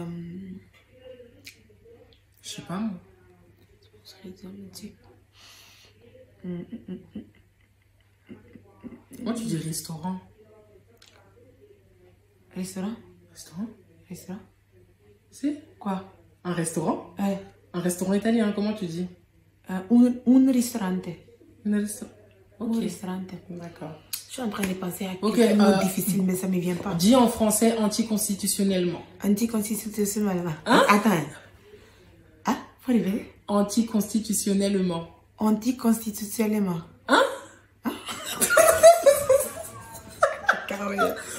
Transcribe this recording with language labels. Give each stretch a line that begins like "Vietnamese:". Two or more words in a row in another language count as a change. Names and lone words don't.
French: Je sais pas, moi. Moi, tu dis restaurant. Restaurant? Restaurant? Restaurant? C'est Quoi? un restaurant? Un restaurant italien, comment tu dis?
Italian: Un ristorante.
French: Un restaurant. Ok.
Italian: Un ristorante.
French: D'accord. Je suis en train de penser à quelque chose de difficile, mais ça ne me vient pas. Dis en français anticonstitutionnellement. Anticonstitutionnellement. Hein? Attends. Faut répéter. Anticonstitutionnellement. Anticonstitutionnellement. Hein? Caroline.